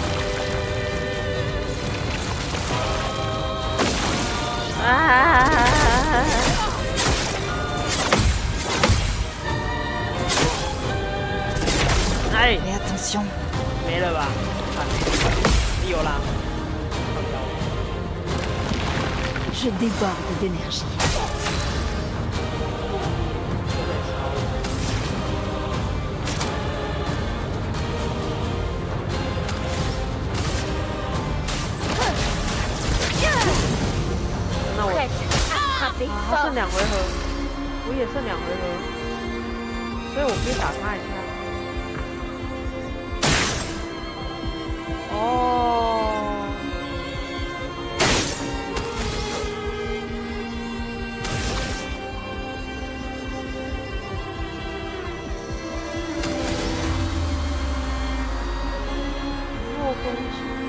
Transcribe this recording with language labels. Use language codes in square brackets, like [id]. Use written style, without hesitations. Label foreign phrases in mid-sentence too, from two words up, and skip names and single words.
[fr] Allez, Mais attention. [zh] 没了吧？有啦。 [fr] Je déborde d'énergie. Prête à frapper 他 fort. [zh] 剩2回合，我也剩2回合，所以我可以打他一下。哦。弱攻击。